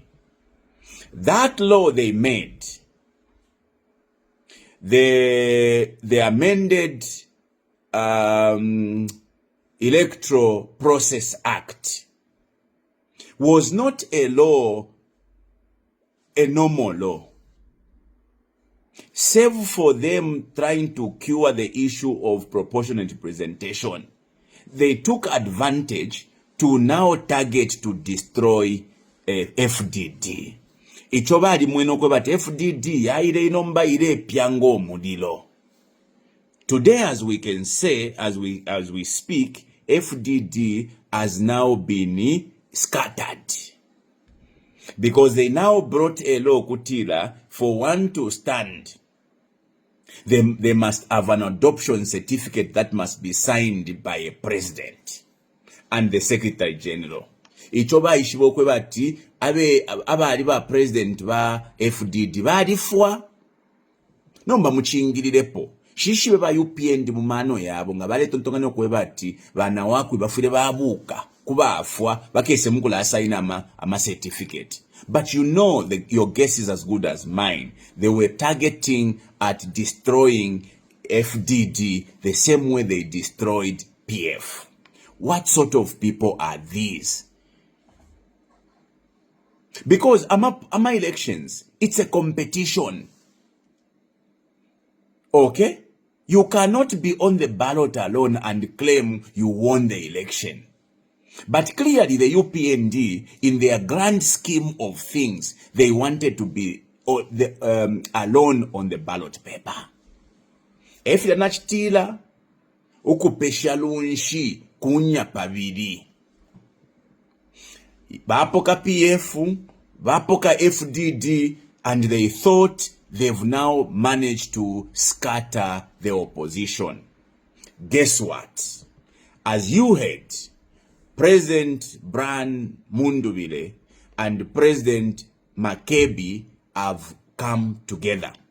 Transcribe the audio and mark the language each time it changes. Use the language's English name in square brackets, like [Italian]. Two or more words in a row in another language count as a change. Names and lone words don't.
[English] That law they made, the amended Electoral Process Act, was not a law, a normal law. Save for them trying to cure the issue of proportionate representation, they took advantage to now target to destroy FDD. [Bemba] Ichoba mweno kweba FDD yaire inomba ire piango mudilo. [English] Today, as we can say, as we speak, FDD has now been scattered. Because they now brought a law kutila, for one to stand, they must have an adoption certificate that must be signed by a president and the secretary general. [Bemba] Ichoba ishibokwe bati abali ba president ba FDD balifwa nomba muchingirirepo shishi ba UPND mu mano yabo nga bale tontongano kwe bati bana wakwe bafire babuka kubafwa bakese mukula assign ama certificate. [English] But you know your guess is as good as mine. They were targeting at destroying FDD the same way they destroyed PF. What sort of people are these? Because ama elections, it's a competition. Okay? You cannot be on the ballot alone and claim you won the election. But clearly the UPND, in their grand scheme of things, they wanted to be alone on the ballot paper. If you're not [Bemba] stila, ukupesha lunshi kunya pavili. Bapoka PF, bapoka FDD, [English] and they thought they've now managed to scatter the opposition. Guess what? As you heard, President Brian Munduvile and President Makebi have come together.